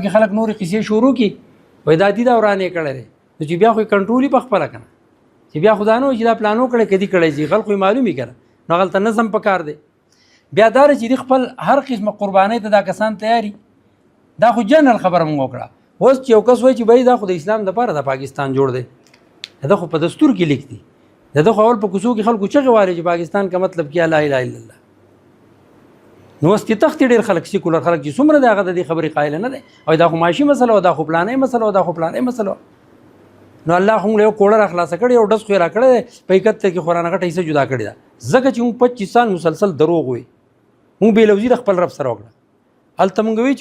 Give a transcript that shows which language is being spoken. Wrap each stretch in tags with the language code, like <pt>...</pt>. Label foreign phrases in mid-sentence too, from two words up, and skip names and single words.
<ps>پکې خلک نورې قصې شروع کړي وایي دا دي دا ورانې کړی دی نو چې بیا خو یې کنټرول یې پخپله که نه چې بیا خو دا نه وایي چې دا پلان وکړی که دې کړی چې خلکو یې معلوم یې که نه نو هغلته نظم پکار دی بیا دا چې دې خپل هر قسمه قربانۍ ته دا کسان تیاري دا خو جنرال خبره مونږ وکړه اوس چې یو کس وایي چې بھائی دا خو د اسلام دپاره د پاکستان جوړ دی دا خو په دستور کې لیک دي دا خو اول په کوڅو کې خلکو چغې وهلې چې</ps> <ur>پاکستان کا مطلب کیا</ur> <ar>لا اله الا الله</ar> <ps>نو اوس کې تختې ډېر خلک سیکولر خلک چې څومره دی هغه د دې خبرې قایل نه دی او دا خو معاشي مسله او دا خو پلانې مسله او دا خو پلانې مسله نو الله خو موږ یو کوړه راخلاصه کړې او ډز خو یې راکړی دی په حقیقت کې خو رانه غټه حصه جدا کړې ده ځکه چې موږ 25 سال مسلسل دروغ وي موږ بېلوزي د خپل رب سره وکړه هلته موږ وایي چې</ps>